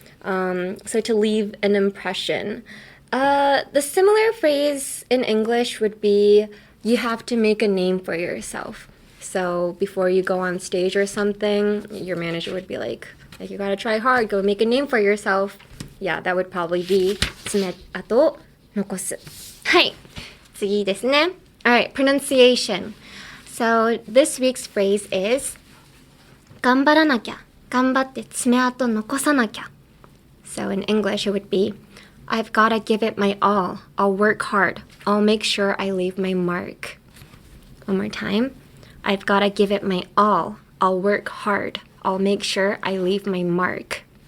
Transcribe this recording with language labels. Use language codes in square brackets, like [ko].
[en] So to leave an impression. The similar phrase in English would be you have to make a name for yourself. So before you go on stage or something, your manager would be like you gotta try hard, go make a name for yourself. Yeah, that would probably be [ja] 爪痕を残す. はい。次ですね. [en] Alright, pronunciation. So this week's phrase is [ja] 頑張らなきゃ、頑張って爪痕残さなきゃ. [en] So in English it would be I've gotta give it my all. I'll work hard. I'll make sure I leave my mark. One more time. I've gotta give it my all. I'll work hard. I'll make sure I leave my mark.